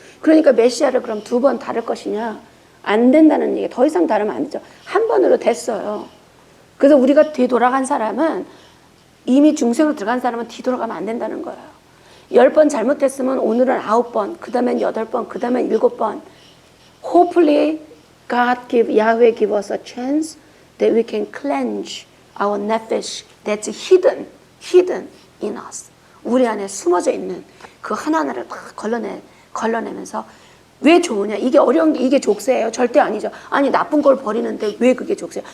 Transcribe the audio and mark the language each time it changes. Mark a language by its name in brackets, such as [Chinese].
[Korean] 그러니까 메시아를 그럼 2번 다룰 것이냐? 안 된다는 얘기. 더 이상 다르면 안 되죠. 한 번으로 됐어요. 그래서 우리가 뒤돌아간 사람은 이미 중생으로 들어간 사람은 뒤돌아가면 안 된다는 거예요. 10번 잘못했으면 오늘은 9번, 그 다음엔 8번, 그 다음엔 7번. [English] Hopefully Yahweh give us a chance that we can cleanse our nephesh that's hidden in us. [Korean] 우리 안에 숨어져 있는 그 하나하나를 다 걸러내면서 왜 좋으냐? 이게 어려운 게 이게 족쇄예요? 절대 아니죠. 아니 나쁜 걸 버리는데 왜 그게 족쇄예요?